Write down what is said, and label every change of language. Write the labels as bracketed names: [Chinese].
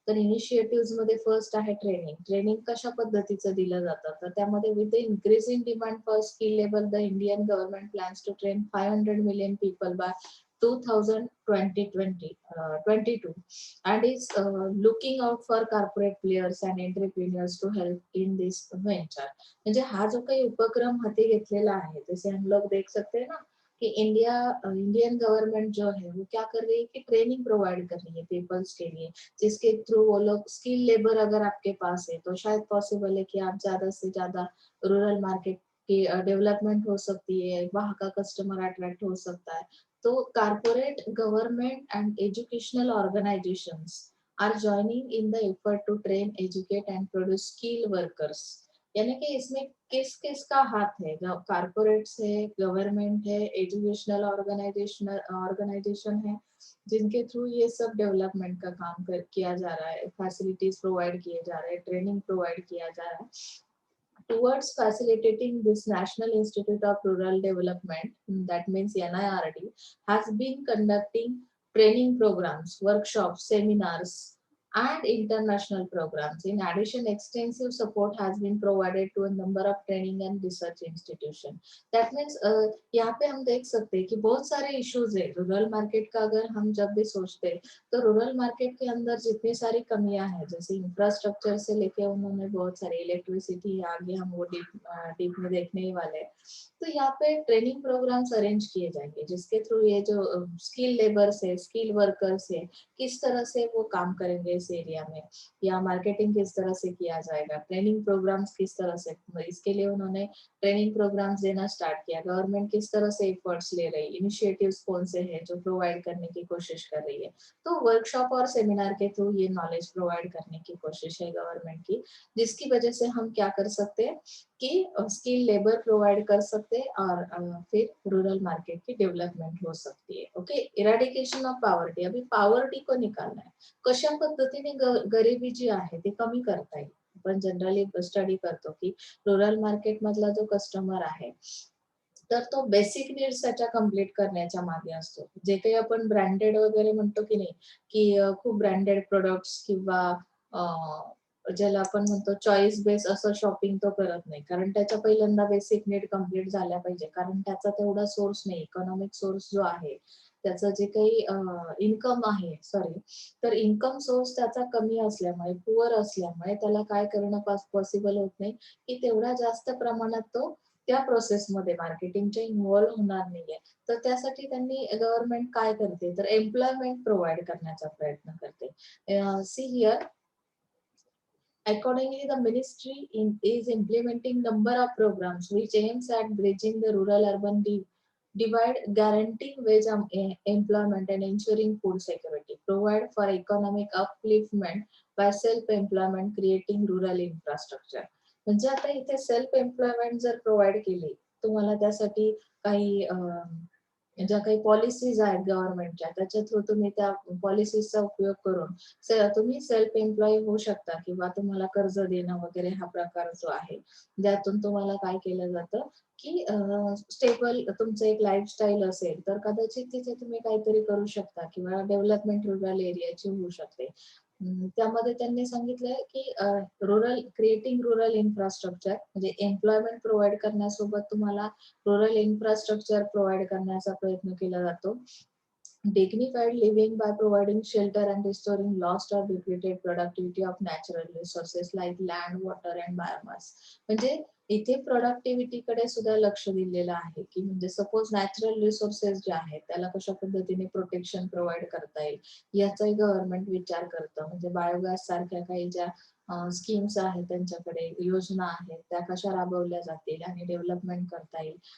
[Marathi] तर इनिशिएटिव्ह मध्ये फर्स्ट आहे ट्रेनिंग. ट्रेनिंग कशा पद्धतीचं दिलं जातं, तर त्यामध्ये [English] With the increasing demand for skill level, the Indian government plans to train 500 million people by 2022 and is looking out for corporate players and entrepreneurs to help in this venture. [Marathi] म्हणजे हा जो काही उपक्रम हाती घेतलेला [Hindi] है, जैसे हम लोग देख सकते हैं ना कि इंडियन गवर्नमेंट जो है वो क्या कर रही है कि ट्रेनिंग प्रोवाइड कर रही है पीपल्स के लिए, जिसके थ्रू वो लोग स्किल लेबर अगर आपके पास है तो शायद पॉसिबल है कि आप ज्यादा से ज्यादा रूरल मार्केट की डेवलपमेंट हो सकती है, वहाँ का कस्टमर अट्रैक्ट हो सकता है. [English] तो corporate government and educational organisations are joining in the effort to train, educate and produce skill workers. [Hindi] यानी कि इसमें किस किस का हाथ है? कारपोरेट्स है, गवर्नमेंट है, एजुकेशनल ऑर्गेनाइजेशन है, जिनके थ्रू ये सब डेवलपमेंट का काम किया जा रहा है, फैसिलिटीज प्रोवाइड किए जा रहे हैं, ट्रेनिंग प्रोवाइड किया जा रहा है. [English] Towards facilitating this, National Institute of Rural Development, that means NIRD, has been conducting training programs, workshops, seminars, and international programs. In addition, extensive support has been provided to a number of training and research institutions. That means [Hindi] यहाँ पे हम देख सकते हैं कि बहुत सारे issues है रूरल मार्केट का. अगर हम जब भी सोचते हैं तो रूरल मार्केट के अंदर जितनी सारी कमियां हैं, जैसे इंफ्रास्ट्रक्चर से लेके उन्होंने बहुत सारी इलेक्ट्रिसिटी, आगे हम वो डीप में देखने ही वाले हैं. तो यहाँ पे ट्रेनिंग प्रोग्राम्स अरेंज किए जाएंगे, जिसके थ्रू ये जो स्किल लेबर्स है, स्किल वर्कर्स है, किस तरह से वो काम करेंगे इस एरिया में, या मार्केटिंग किस तरह से किया जाएगा, ट्रेनिंग प्रोग्राम्स किस तरह से, इसके लिए उन्होंने ट्रेनिंग प्रोग्राम्स देना स्टार्ट किया. गवर्नमेंट किस तरह से एफर्ट्स ले रही है, इनिशिएटिव्स कौन से हैं जो प्रोवाइड करने की कोशिश कर रही है. तो वर्कशॉप और सेमिनार के थ्रू ये नॉलेज प्रोवाइड करने की कोशिश है गवर्नमेंट की, जिसकी वजह से हम क्या कर सकते हैं कि स्किल लेबर प्रोवाइड कर सकते हैं और फिर रूरल मार्केट की डेवलपमेंट हो सकती है. [Marathi] Okay, [English] Eradication of poverty. [Hindi] अभी पॉवर्टी को निकालना है, [Marathi] कशा पद्धतीने गरिबी जी आहे ती कमी करता येईल. आपण जनरली स्टडी करतो की रूरल मार्केट मधला जो कस्टमर आहे, तर तो बेसिक नीड्स त्याच्या कम्प्लीट करण्याच्या मागे असतो. जे काही आपण ब्रँडेड वगैरे म्हणतो की नाही, की खूप ब्रँडेड प्रोडक्ट्स किंवा ज्याला आपण म्हणतो चॉईस बेस असं शॉपिंग तो करत नाही, कारण त्याच्या पहिल्यांदा बेसिक नीड कम्प्लीट झाल्या पाहिजे, कारण त्याचा तेवढा सोर्स नाही, इकॉनॉमिक सोर्स जो आहे, त्याचं जे काही इन्कम आहे, सॉरी, तर इन्कम सोर्स त्याचा कमी असल्यामुळे, पुअर असल्यामुळे त्याला काय करणं पॉसिबल होत नाही की तेवढा जास्त प्रमाणात तो त्या प्रोसेसमध्ये मार्केटिंगच्या इन्व्हॉल्व्ह होणार नाहीये. तर त्यासाठी त्यांनी गव्हर्नमेंट काय करते, तर एम्प्लॉयमेंट प्रोव्हाइड करण्याचा प्रयत्न करते. [English] See here, accordingly, the ministry is implementing number of programs which aims at bridging the rural-urban divide, guaranteeing wage employment and ensuring food security. Provide for economic upliftment by self-employment, creating rural infrastructure. [Marathi] म्हणजे आता इथे self employment जर provide केली, तुम्हाला त्यासाठी काही ज्या काही पॉलिसीज आहेत गव्हर्नमेंटच्या, त्याच्या थ्रू तुम्ही त्या पॉलिसीजचा उपयोग करून तुम्ही सेल्फ एम्प्लॉय होऊ शकता, किंवा तुम्हाला कर्ज देणं वगैरे हा प्रकार जो आहे, ज्यातून तुम्हाला काय केलं जातं की स्टेबल तुमचं एक लाईफस्टाईल असेल तर कदाचित तिथे तुम्ही काहीतरी करू शकता, किंवा डेव्हलपमेंट रुरल एरियाची होऊ शकते. त्यामध्ये त्यांनी सांगितलंय की क्रिएटिंग रुरल इन्फ्रास्ट्रक्चर म्हणजे एम्प्लॉयमेंट प्रोव्हाइड करण्यासोबत तुम्हाला रुरल इन्फ्रास्ट्रक्चर प्रोव्हाइड करण्याचा प्रयत्न केला जातो. [English] Dignified living by providing shelter and restoring lost or depleted productivity of natural resources like land, water and biomass. [Marathi] म्हणजे इथे प्रोडक्टिव्हिटी कडे सुद्धा लक्ष दिलेलं आहे, की म्हणजे सपोज नॅचरल रिसोर्सेस जे आहेत त्याला कशा पद्धतीने प्रोटेक्शन प्रोव्हाइड करता येईल याचाही गव्हर्नमेंट विचार करतं. म्हणजे बायोगॅस सारख्या काही ज्या स्कीम्स आहेत, त्यांच्याकडे योजना आहेत, त्या कशा राबवल्या जातील आणि डेव्हलपमेंट करता येईल.